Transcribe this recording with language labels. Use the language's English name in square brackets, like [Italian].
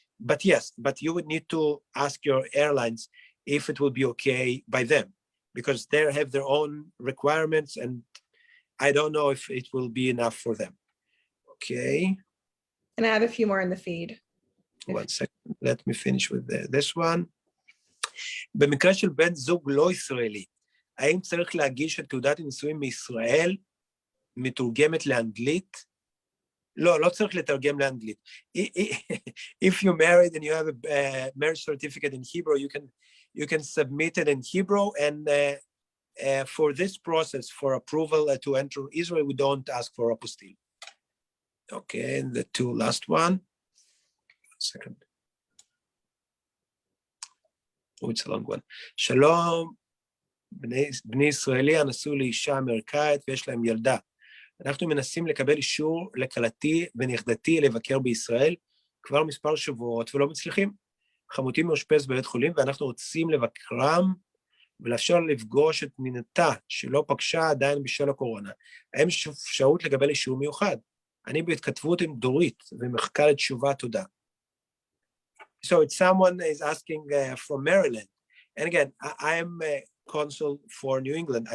[English] But yes, but you would need to ask your airlines if it will be okay by them, because they have their own requirements, and I don't know if it will be enough for them. Okay. And I have a few more in the feed. 1 second, let me finish with this one. [Hebrew] במקרה של בן זוג לא ישראלי, האם צריך להגיש את תעודת הנישואים מישראל מתורגמת לאנגלית? לא צריך לתרגם לאנגלית. [English] If you're married and you have a marriage certificate in Hebrew, you can submit it in Hebrew, and for this process, for approval to enter Israel, we don't ask for apostille. Okay, and the two last one. 1 second. Oh, it's a long one. [Hebrew] שלום, בני ישראלי הנשאו לאישה אמריקאית ויש להם ילדה. אנחנו מנסים לקבל אישור לכלתי ונכדתי לבקר בישראל כבר מספר שבועות ולא מצליחים. חמותי מאושפז בבית חולים ואנחנו רוצים לבקרם ולאפשר לפגוש את מינתה שלא פגשה עדיין בשל הקורונה. האם יש אפשרות לקבל אישור מיוחד? אני בהתכתבות עם דורית ומחכה לתשובה, תודה. [English] So it's someone is asking from Maryland. And again, I am a consul for New England.